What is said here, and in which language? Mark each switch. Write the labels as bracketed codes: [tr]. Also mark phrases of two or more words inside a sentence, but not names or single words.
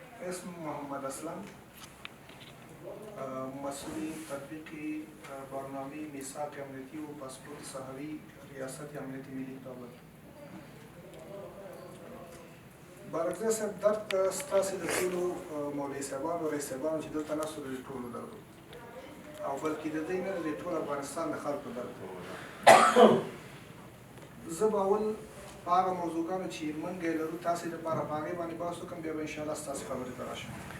[fa] اسم محمد اسلم، مسئول تطبیق برنامه میثاق امنیتی و پاسپورت صحوی ریاست امنیت ملی دولت. [ps] بارکزی صاحب درد ستاسې د ټولو مولوي صاحبانو رئیس صاحبانو چې دلته ناستو د ټولو درد او بلکې د دوی نه د ټول افغانستان د خلکو درد. زه به اول په هغه موضوعګانو چې موږ یې لرو تاسې دپاره په هغې باندې بحث وکړم، بیا به انشاءالله ستاسې خبرې ته راشم.